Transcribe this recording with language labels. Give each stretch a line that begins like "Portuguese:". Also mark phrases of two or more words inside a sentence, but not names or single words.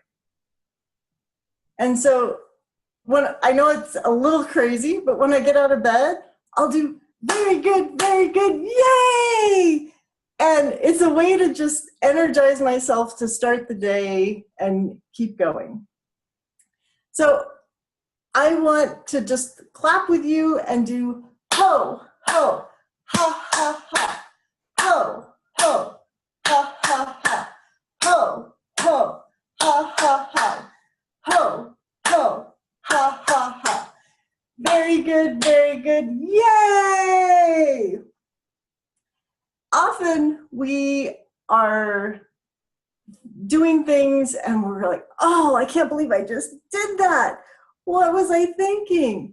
English: And so when I know it's a little crazy, but when I get out of bed, I'll do very good, yay! And it's a way to just energize myself to start the day and keep going. So I want to just clap with you and do ho, ho, ha, ha, ha, ho, ho, ha, ha, ha, ho, ho, ha, ha, ha, ho, ho, ha, ha, ha. Very good, yay! Often we are doing things and we're like, oh, I can't believe I just did that. What was I thinking?